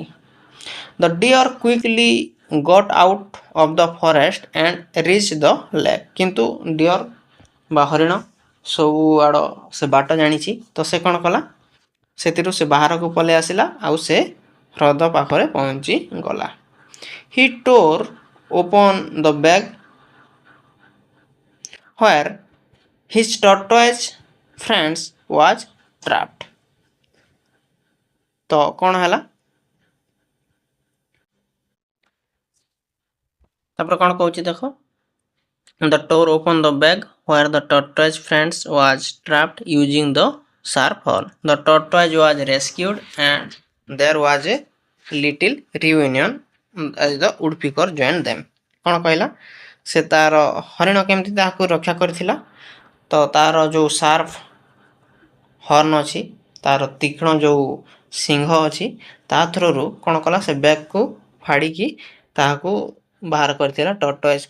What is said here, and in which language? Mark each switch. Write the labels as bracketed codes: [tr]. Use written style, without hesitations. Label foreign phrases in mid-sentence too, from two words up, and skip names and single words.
[en] the deer quickly got out of the forest and reach the lake. [or] କିନ୍ତୁ ଡିଅର୍ ବା ହରିଣ ସବୁଆଡ଼ ସେ ବାଟ ଜାଣିଛି, ତ ସେ କ'ଣ କଲା? ସେଥିରୁ ସେ ବାହାରକୁ ପଳେଇ ଆସିଲା ଆଉ ସେ ହ୍ରଦ ପାଖରେ ପହଞ୍ଚି ଗଲା। [en] he tore open the bag where his tortoise friends was trapped। [or] ତ କ'ଣ ହେଲା? ତାପରେ କ'ଣ କହୁଛି ଦେଖ। [en] The door opened the bag where the tortoise friends was trapped using the sharp horn. The tortoise was rescued and there was a little reunion as the woodpecker joined them। [or] କ'ଣ କହିଲା? ସେ ତାର ହରିଣ କେମିତି ତାହାକୁ ରକ୍ଷା କରିଥିଲା? ତ ତାର ଯେଉଁ [en] sharp horn [or] ଅଛି, ତାର ତୀକ୍ଷ୍ଣ ଯେଉଁ ସିଂହ ଅଛି, ତା ଥ୍ରୋରୁ କ'ଣ କଲା? ସେ ବ୍ୟାଗକୁ ଫାଡ଼ିକି ତାହାକୁ ବାହାର କରିଥିଲା ଟର୍ଟୱାଇଜ୍କୁ।